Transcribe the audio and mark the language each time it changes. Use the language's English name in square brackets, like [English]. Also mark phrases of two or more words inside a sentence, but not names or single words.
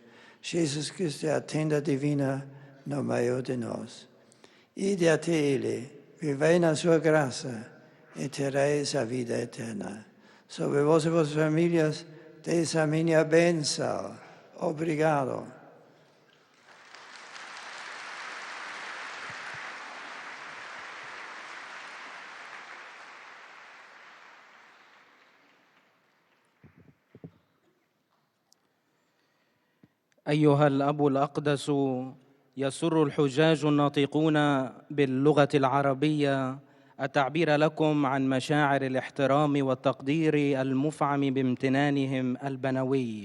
[Portuguese] Jesus Cristo é a tenda divina no meio de nós. Ide até Ele, vivei na sua graça e tereis a vida eterna. Sobre vós e vossas famílias, deis a minha bênção. Obrigado. [Arabic] أيها الأب الأقدس، يسر الحجاج الناطقون باللغة العربية التعبير لكم عن مشاعر الاحترام والتقدير المفعم بامتنانهم البنوي.